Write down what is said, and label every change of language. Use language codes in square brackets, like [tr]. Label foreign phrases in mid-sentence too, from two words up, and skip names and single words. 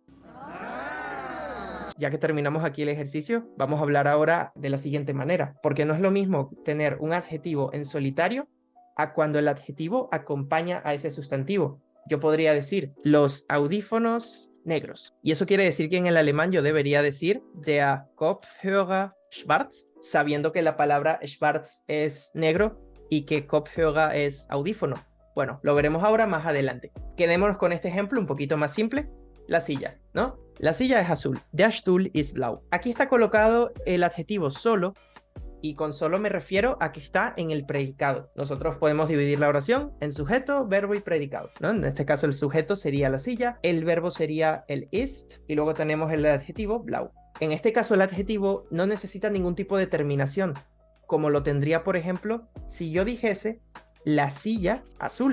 [es] Ya que terminamos aquí el ejercicio, vamos a hablar ahora de la siguiente manera, porque no es lo mismo tener un adjetivo en solitario a cuando el adjetivo acompaña a ese sustantivo. Yo podría decir los audífonos negros. Y eso quiere decir que en el alemán yo debería decir [de] der Kopfhörer schwarz, [es] sabiendo que la palabra schwarz es negro y que Kopfhörer es audífono. Bueno, lo veremos ahora más adelante. Quedémonos con este ejemplo un poquito más simple. La silla, ¿no? La silla es azul. [de] Der Stuhl ist blau. [es] Aquí está colocado el adjetivo solo Y con solo me refiero a que está en el predicado. Nosotros podemos dividir la oración en sujeto, verbo y predicado, ¿no? En este caso el sujeto sería la silla, el verbo sería el ist y luego tenemos el adjetivo blau. En este caso el adjetivo no necesita ningún tipo de terminación, como lo tendría, por ejemplo, si yo dijese la silla azul.